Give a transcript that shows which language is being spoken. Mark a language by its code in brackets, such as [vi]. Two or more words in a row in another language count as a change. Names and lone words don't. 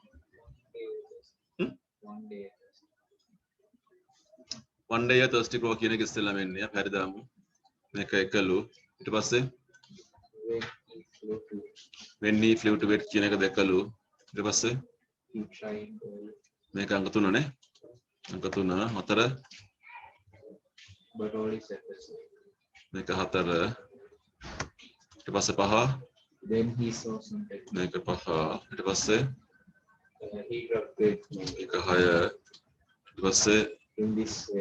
[en] one day thirsty crow [si] කියන එක ඉස්සෙල්ලාම එන්නේ. අපි හරි දාමු. මේක එකලු. ඊට පස්සේ [en] when he flew to wait [si] කියන එක දැකලු ඊට පස්සේ මේක අංක 3 නේ අංක 3 4 මේක 4 ඊට පස්සේ 5 [en] then he saw something [si] මේක 5 ඊට පස්සේ [en] he dropped it [si] මේක 6 ඊට පස්සේ [en] in this way